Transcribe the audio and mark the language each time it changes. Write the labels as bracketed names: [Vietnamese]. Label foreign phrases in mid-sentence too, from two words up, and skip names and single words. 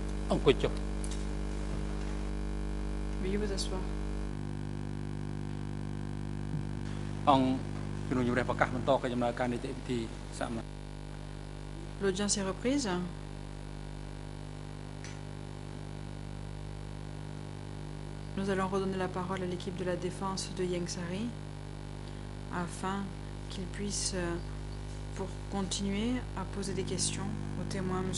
[Khmer] អង្គុយចុះ [French] Veuillez vous asseoir. [Khmer] អង្គជំនុំជម្រះប្រកាសបន្តកិច្ចដំណើរការនីតិវិធីសាមញ្ញ [French] L'audience est reprise. Nous allons redonner la parole à l'équipe de la défense de Ieng Sary afin qu'il puisse, pour continuer, à poser des questions au témoin, M.